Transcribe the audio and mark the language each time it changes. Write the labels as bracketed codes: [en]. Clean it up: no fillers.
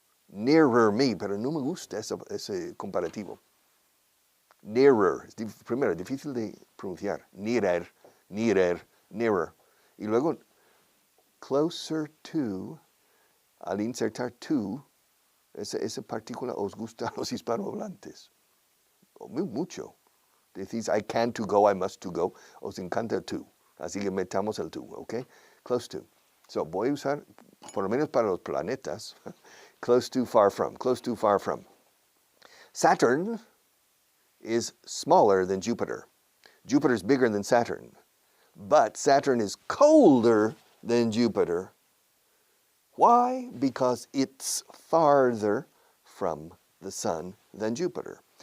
[es] Nearer me, pero no me gusta ese comparativo. Nearer. Primero, difícil de pronunciar. Nearer, nearer, nearer. Y luego, closer to, al insertar to, esa partícula os gusta a los hispanohablantes. Mucho. [en] Decís, I can to go, I must to go. [es] Os encanta to. Así que metamos el to, ¿ok? Close to. So, voy a usar, por lo menos para los planetas, close to, far from. [en] Close to, far from. Saturn is smaller than Jupiter. Jupiter is bigger than Saturn. But Saturn is colder than Jupiter. Why? Because it's farther from the sun than Jupiter.